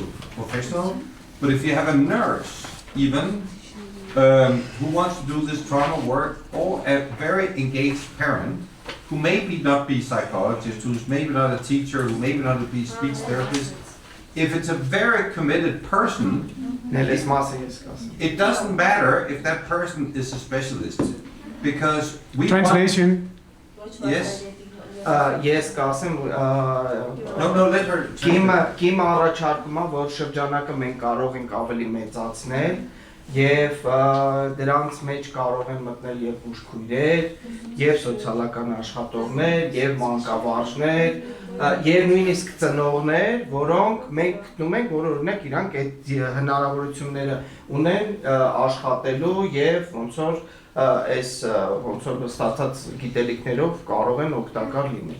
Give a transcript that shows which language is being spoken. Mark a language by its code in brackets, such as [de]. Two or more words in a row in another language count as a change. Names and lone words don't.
[en] professional, but if you have a nurse even, who wants to do this trauma work, or a very engaged parent, who maybe not be psychologist, who's maybe not a teacher, who maybe not be speech therapist, if it's a very committed person, it doesn't matter if that person is a specialist, because we Translation. Yes. [hy] Ես կասեմ [en] No, let her. [hy] Կիմ առաջարկում է, որ շրջանակը մենք կարող ենք ավելի մեծացնել եւ դրանց մեջ կարող են մտնել եւ բուժքույրեր, եւ սոցիալական աշխատողներ, եւ մանկավարժներ, եւ նույնիսկ ծնողներ, որոնք մենք գտնում ենք, որ օրինակ իրանք այդ հնարավորությունները ունեն աշխատելու եւ ոնց որ այս ոնց որ ստացած գիտելիքներով կարող են օգտակար լինել։